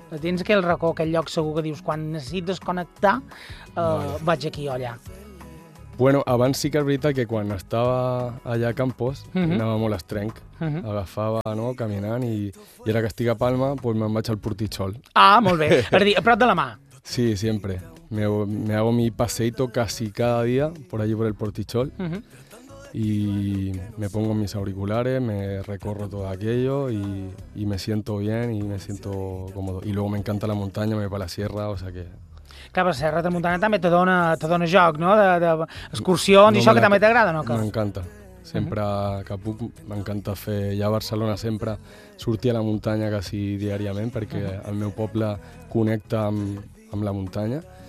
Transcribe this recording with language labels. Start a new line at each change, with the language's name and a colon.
Catalan: Tens aquell racó, aquell lloc segur que dius, quan necessito desconnectar, Vale. vaig aquí o allà. Bueno, abans sí que és veritat que quan estava allà a Campos, anàvem a l'estrenc, agafava, no?, caminant, i ara que estic a Palma, pues me'n vaig al Portichol. Ah, molt bé. És a dir, a prop de la mà. Sí, sempre.
Spanish: Me hago mi paseíto casi cada día por allí por el Portichol y me pongo mis auriculares, me recorro todo aquello y me siento bien y me siento cómodo. Y luego me encanta la montaña, me voy para la sierra, o sea que.
Catalan: Clar, la Serra de Muntanya també te dona joc, no? D'excursions i No me això que la. també t'agrada, no? Que... M'encanta. Sempre que puc, m'encanta fer. Ja a Barcelona sempre sortir a la muntanya quasi diàriament, perquè el meu poble connecta amb la muntanya.